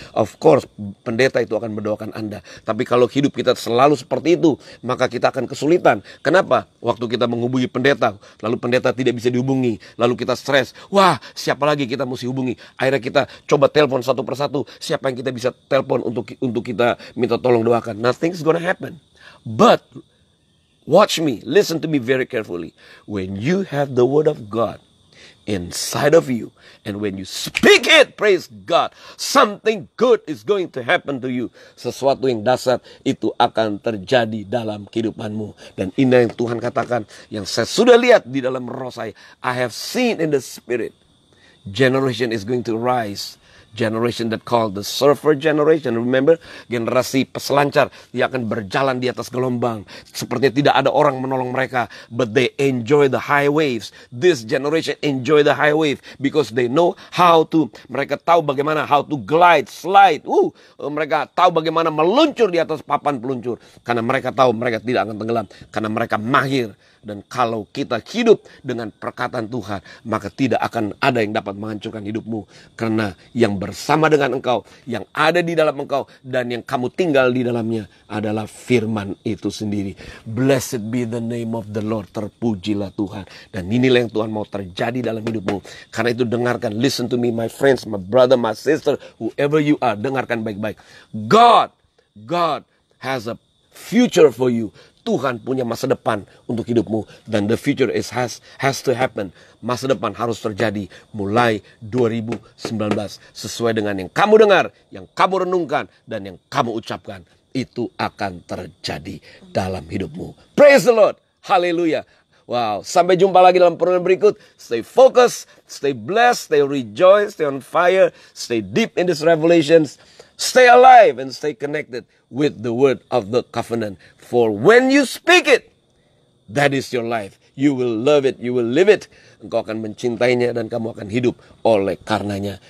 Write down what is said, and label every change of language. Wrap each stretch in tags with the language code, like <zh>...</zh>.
<en>Of course,</en> <id>pendeta itu akan mendoakan Anda. Tapi kalau hidup kita selalu seperti itu, maka kita akan kesulitan. Kenapa? Waktu kita menghubungi pendeta, lalu pendeta tidak bisa dihubungi, lalu kita stres. Wah, siapa lagi kita mesti hubungi? Akhirnya kita coba telepon satu persatu. Siapa yang kita bisa telepon untuk kita minta tolong doakan?</id> <en>Nothing's gonna happen. But watch me, listen to me very carefully. When you have the word of God inside of you, and when you speak it, praise God, something good is going to happen to you.</en> <id>Sesuatu yang dahsyat itu akan terjadi dalam kehidupanmu. Dan ini yang Tuhan katakan, yang saya sudah lihat di dalam roh saya.</id> <en>I have seen in the spirit. Generation is going to rise. Generation that called the surfer generation. Remember,</en> <id>generasi peselancar. Dia akan berjalan di atas gelombang. Sepertinya tidak ada orang menolong mereka.</id> <en>But they enjoy the high waves. This generation enjoy the high wave. Because they know how to.</en> <id>Mereka tahu bagaimana</id> <en>how to glide, slide.</en> <id>Mereka tahu bagaimana meluncur di atas papan peluncur. Karena mereka tahu mereka tidak akan tenggelam. Karena mereka mahir. Dan kalau kita hidup dengan perkataan Tuhan, maka tidak akan ada yang dapat menghancurkan hidupmu. Karena yang bersama dengan engkau, yang ada di dalam engkau, dan yang kamu tinggal di dalamnya adalah firman itu sendiri.</id> <en>Blessed be the name of the Lord.</en> <id>Terpujilah Tuhan. Dan inilah yang Tuhan mau terjadi dalam hidupmu. Karena itu dengarkan.</id> <en>Listen to me, my friends, my brother, my sister, whoever you are.</en> <id>Dengarkan baik-baik.</id> <en>God has a future for you.</en> <id>Tuhan punya masa depan untuk hidupmu.</id> <en>Dan the future has to happen.</en> <id>Masa depan harus terjadi mulai 2019. Sesuai dengan yang kamu dengar, yang kamu renungkan, dan yang kamu ucapkan. Itu akan terjadi dalam hidupmu.</id> <en>Praise the Lord.</en> <id>Haleluya. Wow. Sampai jumpa lagi dalam program berikut.</id> <en>Stay focused, stay blessed, stay rejoice, stay on fire, stay deep in this revelations. Stay alive and stay connected with the word of the covenant. For when you speak it, that is your life. You will love it, you will live it.</en> <id>Engkau akan mencintainya dan kamu akan hidup oleh karenanya.</id>